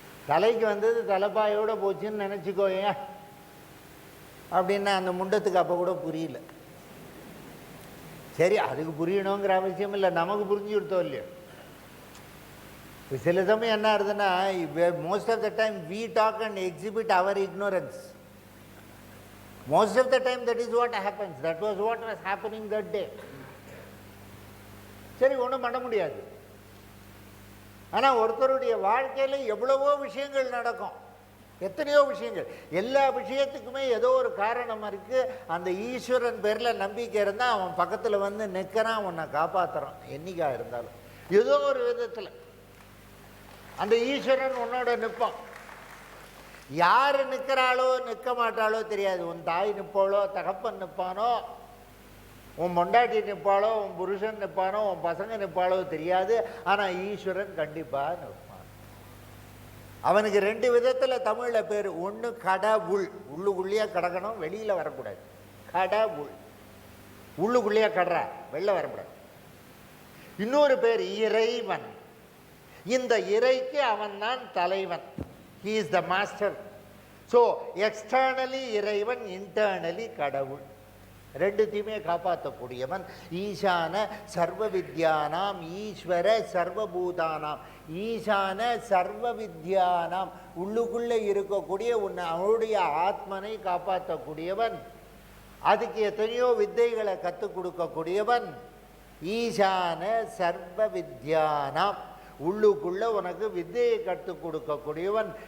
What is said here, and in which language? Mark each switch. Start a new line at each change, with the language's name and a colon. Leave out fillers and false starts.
Tamil: தலைக்கு வந்தது தலைப்பாயோடு போச்சுன்னு நினச்சிக்கோங்க அப்படின்னா அந்த முண்டத்துக்கு அப்போ கூட புரியல. சரி, அதுக்கு புரியணுங்கிற அவசியம் இல்லை, நமக்கு புரிஞ்சு கொடுத்தோம் இல்லையோ. சில சமயம் என்ன ஆகுதுன்னா,
English: Most of the time we talk and exhibit our ignorance. Most of the time that is what happens. That was what was happening that day.
Tamil: சரி, ஒன்றும் பண்ண முடியாது. ஆனால் ஒருத்தருடைய வாழ்க்கையில் எவ்வளவோ விஷயங்கள் நடக்கும், எத்தனையோ விஷயங்கள். எல்லா விஷயத்துக்குமே ஏதோ ஒரு காரணம் இருக்குது. அந்த ஈஸ்வரன் பேரில் நம்பிக்கை இருந்தால் அவன் பக்கத்தில் வந்து நிற்கிறான், உன்னை காப்பாற்றுறான். என்னைக்காக இருந்தாலும் ஏதோ ஒரு விதத்தில் அந்த ஈஸ்வரன் உன்னோட நிற்பான். யார் நிற்கிறாளோ நிற்க மாட்டாளோ தெரியாது. உன் தாய் நிற்பாளோ, தகப்பன் நிற்பானோ, உன் பொண்டாட்டி நிற்பாளோ, உன் புருஷன் நிற்பானோ, உன் பசங்க நிற்பாளோ தெரியாது. ஆனால் ஈஸ்வரன் கண்டிப்பாக நிற்பான். அவனுக்கு 2 விதத்தில் தமிழில் பேர். ஒன்று கடவுள், உள்ளுக்குள்ளேயே கிடக்கணும், வெளியில் வரக்கூடாது. கடவுள், உள்ளுக்குள்ளேயே கடற, வெளில வரக்கூடாது. இன்னொரு பேர் இறைவன். இந்த இறைக்கு அவன் தான் தலைவன்.
English: He is the master. So externally இறைவன், internally கடவுள்.
Tamil: 2த்தையுமே காப்பாற்றக்கூடியவன்.
Sanskrit: ஈசான சர்வ வித்யானாம் ஈஸ்வர சர்வபூதானாம். ஈசான சர்வ வித்யானாம்,
Tamil: உள்ளுக்குள்ளே இருக்கக்கூடிய அவனுடைய ஆத்மனை காப்பாற்றக்கூடியவன். அதுக்கு எத்தனையோ வித்தைகளை கற்றுக் கொடுக்கக்கூடியவன்.
Sanskrit: ஈசான சர்வ வித்யானாம்,
Tamil: உள்ளுக்குள்ள உனக்கு வித்தையை கற்றுக் கொடுக்கக்கூடியவன்.